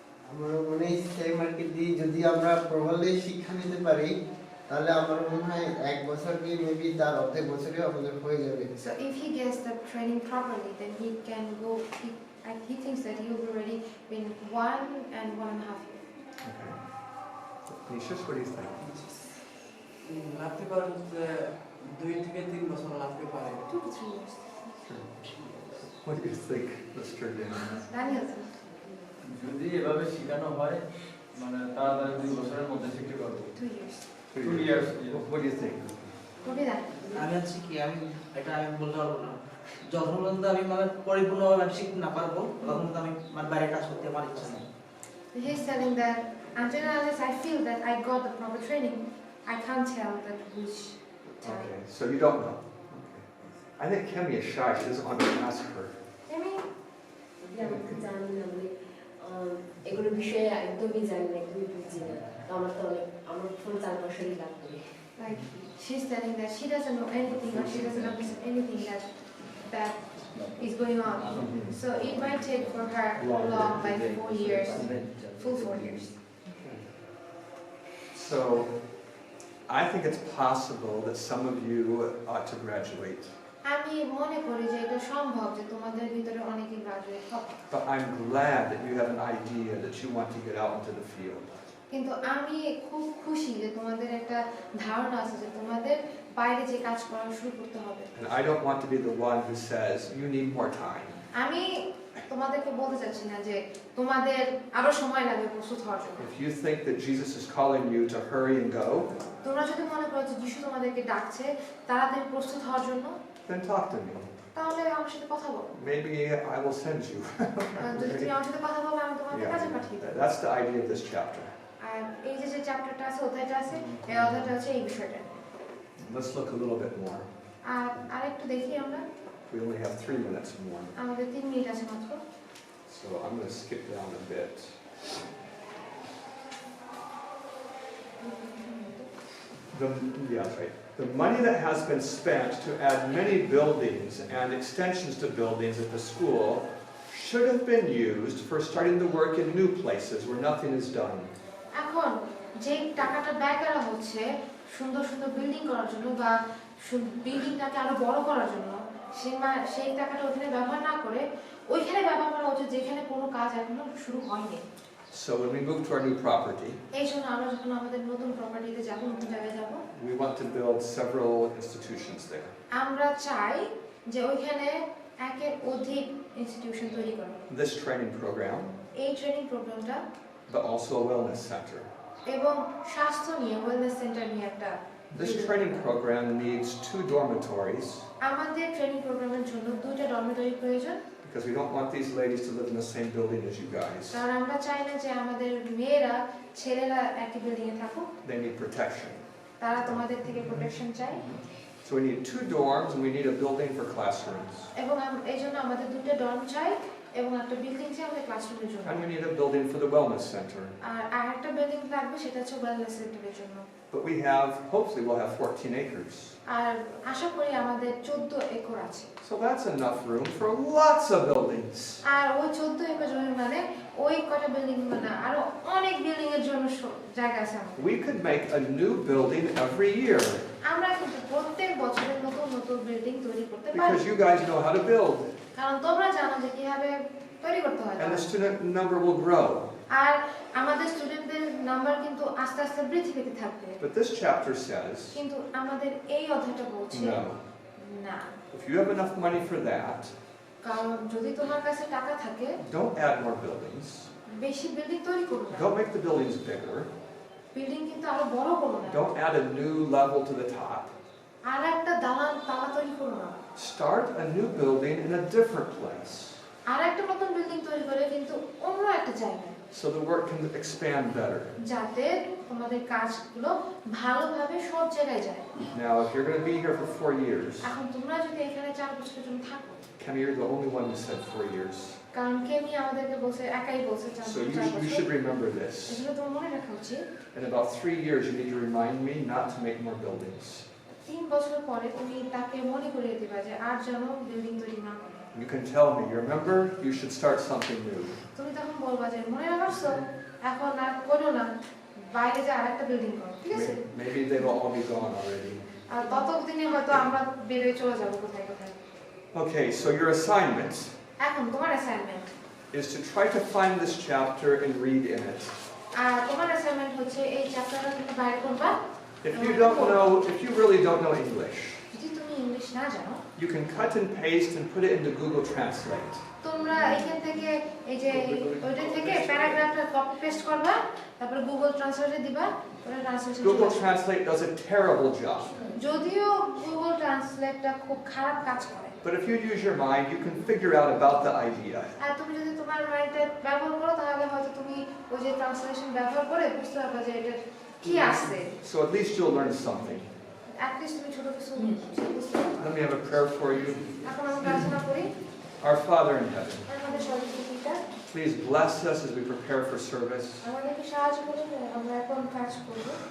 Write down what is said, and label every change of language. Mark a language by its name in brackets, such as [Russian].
[Bangla] আমার মনে হয় সেম আর কি যদি আমরা প্রবলে শিক্ষা নিতে পারি তাহলে আমার মনে হয় 1 বছর কি মেবি তার অর্ধেক বছরে আমাদের হয়ে যাবে [English] So if he gets the training properly, then he can go. He thinks that he will be ready in 1 and 1.5 years. Okay. Nishas, what do you think? [Bangla] লাগতে পারে 2 থেকে 3 বছর লাগতে পারে [English] 2 to 3 years. What do you think, Mr. Daniel? Daniel, [Bangla] যদি এভাবে শেখানো হয় মানে তাড়াতাড়ি 2 বছরের মধ্যে শিখতে পারবো [English] 2 years. 2 years. What do you think? Copy that. [Bangla] আমি আছি কি আমি এটা আমি বলতে পারবো না যখন পর্যন্ত আমি মানে পরিপূর্ণভাবে আমি শিখতে না পারবো তখন পর্যন্ত আমি মানে বাইরে কাজ করতে আমার ইচ্ছা নেই [English] He's telling that until unless I feel that I got the proper training, I can't tell that which time. Okay, so you don't know. Okay. I think Kemi is shy. She doesn't want to ask her. Amy, [Bangla] আমি জানি না মানে এগুলো বিষয়ে একদমই জানি না একদমই বুঝি না তো আমার তো অনেক আমার পুরো 4 বছরই লাগবে [English] like she's telling that she doesn't know anything or she doesn't understand anything that is going on. So it might take for her long, like 4 years, full 4 years. So I think it's possible that some of you ought to graduate. [Bangla] আমি মনে করি যে এটা সম্ভব যে তোমাদের ভিতরে অনেকে গ্রাজুয়েট হবে [English] But I'm glad that you have an idea that you want to get out into the field. [Bangla] কিন্তু আমি খুব খুশি যে তোমাদের একটা ধারণা আছে যে তোমাদের বাইরে যে কাজ করা শুরু করতে হবে [English] And I don't want to be the one who says, you need more time. [Bangla] আমি তোমাদেরকে বলতে চাচ্ছি না যে তোমাদের আরো সময় লাগবে প্রস্তুত হওয়ার জন্য [English] If you think that Jesus is calling you to hurry and go, [Bangla] তোমরা যদি মনে করো যে যিশু তোমাদেরকে ডাকছে তাড়াতাড়ি প্রস্তুত হওয়ার জন্য [English] then talk to me. [Bangla] তাহলে আমার সাথে কথা বলো [English] Maybe I will send you. [Bangla] যদি তুমি আমার সাথে কথা বলো আমি তোমাকে কাজে [English] Yeah, [Bangla] পাঠিয়ে দেবো [English] that's the idea of this chapter. [Bangla] আর এই যে চ্যাপ্টারটা আছে অধ্যায়টা আছে এই অধ্যায়টা হচ্ছে এই বিষয়টা [English] Let's look a little bit more. [Bangla] আর আরেকটু দেখি আমরা [English] We only have 3 minutes more. [Bangla] আমাদের 3 মিনিট আছে মাত্র [English] So I'm going to skip down a bit. Yeah, that's right. The money that has been spent to add many buildings and extensions to buildings at the school should have been used for starting the work in new places where nothing is done. [Bangla] এখন যে টাকাটা ব্যয় করা হচ্ছে সুন্দর সুন্দর building করার জন্য বা বিল্ডিংটাকে আরো বড় করার জন্য সেই টাকাটা ওখানে ব্যবহার না করে ওইখানে ব্যবহার করা উচিত যেখানে কোনো কাজ এখনো শুরু হয়নি [English] So when we move to our new property, [Bangla] এই জন্য আমরা যখন আমাদের নতুন প্রপার্টিতে যাব নতুন জায়গায় যাব [English] we want to build several institutions there. [Bangla] আমরা চাই যে ওইখানে একের অধিক ইনস্টিটিউশন তৈরি করা [English] This training program, [Bangla] এই ট্রেনিং প্রোগ্রামটা [English] but also a wellness center. [Bangla] এবং স্বাস্থ্য নিয়ে ওয়েলনেস সেন্টার নিয়ে একটা [English] This training program needs 2 dormitories [Bangla] আমাদের ট্রেনিং প্রোগ্রামের জন্য 2টা ডরমিটরি প্রয়োজন [English] because we don't want these ladies to live in the same building as you guys. [Bangla] কারণ আমরা চাই না যে আমাদের মেয়েরা ছেলেরা একই বিল্ডিং এ থাকুক [English] They need protection. [Bangla] তারা তোমাদের থেকে প্রোটেকশন চায় [English] So we need 2 dorms and we need a building for classrooms. [Bangla] এবং এই জন্য আমাদের 2টা ডর্ম চাই এবং একটা বিল্ডিং চাই আমাদের ক্লাসরুমের জন্য। [English] And we need a building for the wellness center. [Bangla] আর আরেকটা বিল্ডিং লাগবে, সেটা হচ্ছে ওয়েলনেস সেন্টারের জন্য। [English] But we have, hopefully we'll have 14 acres. [Bangla] আর আশা করি আমাদের 14 একর আছে। [English] So that's enough room for lots of buildings. [Bangla] আর ওই 14 একর জমি মানে ওই কটা বিল্ডিং মানে আরো অনেক বিল্ডিং এর জন্য জায়গা আছে আমাদের। [English] We could make a new building every year [Bangla] আমরা কিন্তু প্রত্যেক বছরে নতুন নতুন বিল্ডিং তৈরি করতে পারি। [English] because you guys know how to build. [Bangla] কারণ তোমরা জানো যে কিভাবে তৈরি করতে হয়। [English] And the student number will grow. [Bangla] আর আমাদের স্টুডেন্টদের নাম্বার কিন্তু আস্তে আস্তে বৃদ্ধি পেতে থাকবে। [English] But this chapter says, [Bangla] কিন্তু আমাদের এই অধ্যায়টা বলছে [English] no. [Bangla] না। [English] If you have enough money for that, [Bangla] কারণ যদি তোমার কাছে টাকা থাকে, [English] don't add more buildings. [Bangla] বেশি বিল্ডিং তৈরি করো না। [English] Don't make the buildings bigger. [Bangla] Building কিন্তু আরো বড় করো না। [English] Don't add a new level to the top. [Bangla] আর একটা দালান পালা তৈরি করো না। [English] Start a new building in a different place [Bangla] আর একটা নতুন বিল্ডিং তৈরি করে কিন্তু অন্য একটা জায়গায়, [English] so the work can expand better. [Bangla] যাতে তোমাদের কাজগুলো ভালোভাবে সব জায়গায় যায়। [English] Now, if you're going to be here for 4 years, [Bangla] এখন তোমরা যদি এখানে 4 বছরের জন্য থাকো, [English] Kenny, you're the only one who said 4 years. [Bangla] কারণ কেমি আমাদেরকে বলছে, একাই বলছে 4 [English] So you [Bangla] বছর। [English] should remember this. [Bangla] এগুলো তোমার মনে রাখা উচিত। [English] In about 3 years, you need to remind me not to make more buildings. [Bangla] 3 বছর পরে তুমি তাকে মনে করিয়ে দিবা যে আর যেন বিল্ডিং তৈরি না করে। [English] You can tell me, you remember, you should start something new. [Bangla] তুমি তখন বলবা যে মনে রাখছো, এখন আর করো না, বাইরে যে আরেকটা বিল্ডিং করো, ঠিক আছে? [English] Maybe they will all be gone already. [Bangla] আর ততদিনে হয়তো আমরা বেরিয়ে চলে যাবো কোথায় কোথায়। [English] Okay, so your assignment [Bangla] এখন তোমার assignment [English] is to try to find this chapter and read in it. [Bangla] আর তোমার অ্যাসাইনমেন্ট হচ্ছে এই চ্যাপ্টারটা তুমি বাইরে করবা। [English] If you really don't know English, [Bangla] যদি তুমি ইংলিশ না জানো, [English] you can cut and paste and put it into Google Translate. [Bangla] তোমরা এখান থেকে এই যে ওইটা থেকে প্যারাগ্রাফটা কপি পেস্ট করবা, তারপর গুগল ট্রান্সলেটে দিবা, ওটা translation. [English] Google Translate does a terrible job. [Bangla] যদিও গুগল ট্রান্সলেটটা খুব খারাপ কাজ করে, [English] But if you use your mind, you can figure out about the idea. [Bangla] আর তুমি যদি তোমার মাইন্ডটা ব্যবহার করো, তাহলে হয়তো তুমি ওই যে ট্রান্সলেশন ব্যবহার করে বুঝতে পারবে যে এটা কি আছে। [English] So at least you'll learn something. at least [Bangla] তুমি ছোট কিছু বুঝতে পারবে। [English] Let me have a prayer for you. [Bangla] এখন আমরা প্রার্থনা করি। [English] Our Father in heaven, [Bangla] আমাদের সর্বশক্তির পিতা, [English] please bless us as we prepare for service. [Bangla] আমাদেরকে সাহায্য করুন, আমরা এখন কাজ করব।